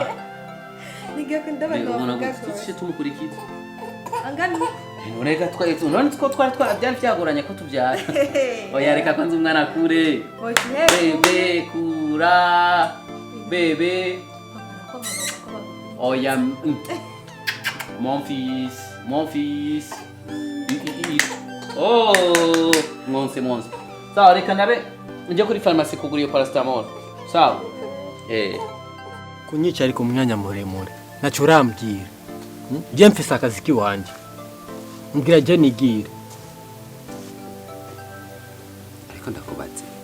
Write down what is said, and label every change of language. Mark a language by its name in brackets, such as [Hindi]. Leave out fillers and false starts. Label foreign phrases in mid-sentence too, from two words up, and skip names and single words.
[Rundi] Nigakunda bavuga ko. Tuje tumukurikiza. Angani. Nureka twahitse. None twari byari byagoranye ko tubyara. Oya reka kwanza umwana akure. Bebe kura. Bebe. Oya. [French] Mon fils. Oh, mon. [Rundi] Sawa reka nabe njye kuri pharmacy kugura iyo paracetamol. Sawa? Kunyica ariko umwanya muremure. Naco urambwira. Je mfise akazi kiwanje. Mbwira je nigire. Ariko ndakubaze.